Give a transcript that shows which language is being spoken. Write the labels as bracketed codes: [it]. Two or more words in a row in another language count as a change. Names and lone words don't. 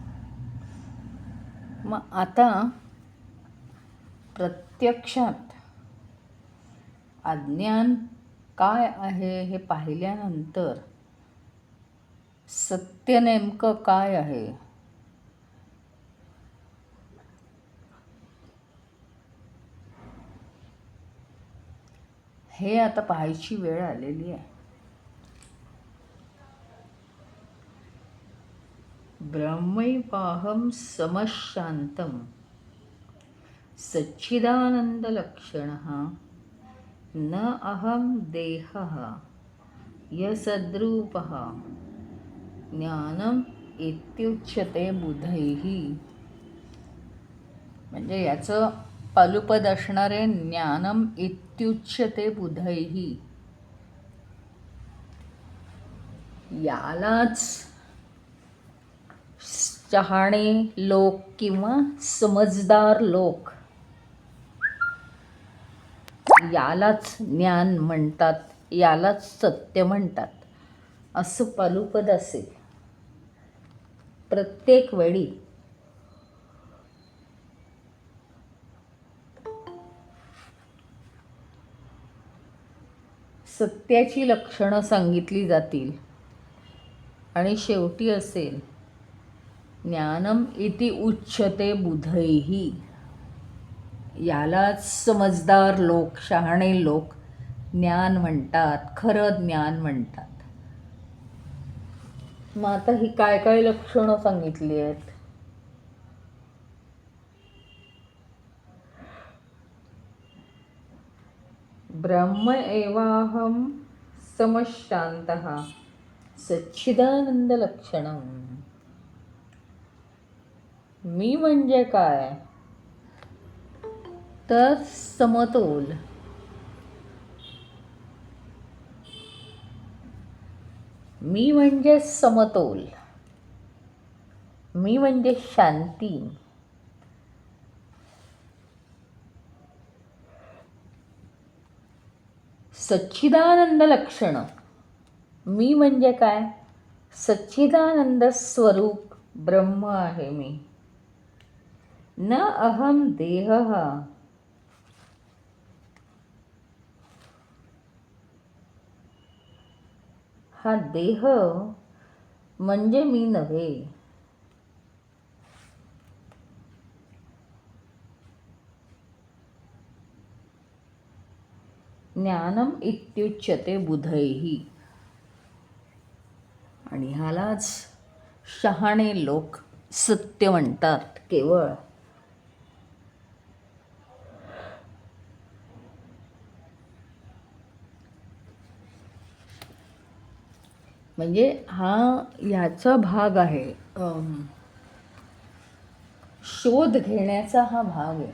[mr] मग आता प्रत्यक्षात अज्ञान काय आहे हे पाहिल्यानंतर सत्य नेमकं काय आहे हे आता पाहायची वेळ आलेली आहे। [sa] ब्रह्मैवाहं समशान्तं सच्चिदानन्दलक्षणः न अहं देहः यसद्रूपः ज्ञानम् इत्युच्यते बुधैः। [mr] म्हणजे याचं पालुपद असणारे [sa] ज्ञानम इत्युच्यते बुधैः। [mr] यालाच शहाणे लोक किंवा समजदार लोक यालाच ज्ञान म्हणतात, यालाच सत्य म्हणतात, असं पलुपद असेल. प्रत्येक वेळी सत्याची लक्षणं सांगितली जातील आणि शेवटी असेल [sa] ज्ञानम इति उच्यते बुधैही. [mr] यालाच समजदार लोक, शहाणे लोक ज्ञान म्हणतात, खरं ज्ञान म्हणतात. मग आता ही काय काय लक्षणं सांगितली आहेत? [sa] ब्रह्म एवाहम समशांतः सच्चिदानंद लक्षणम. [mr] मी म्हणजे काय? तर समतोल. मी म्हणजे समतोल. मी म्हणजे शांती. [sa] सच्चिदानंद लक्षणं. [mr] मी म्हणजे काय? सच्चिदानंद स्वरूप ब्रह्म आहे मी. [sa] न अहम देहः. [mr] हा देह म्हणजे मी नव्हे. [sa] ज्ञानम इत्युच्यते बुधैही. [mr] आणि ह्यालाच शहाणे लोक सत्य म्हणतात केवळ. म्हणजे हा ह्याचा भाग आहे, शोध घेण्याचा हा भाग आहे.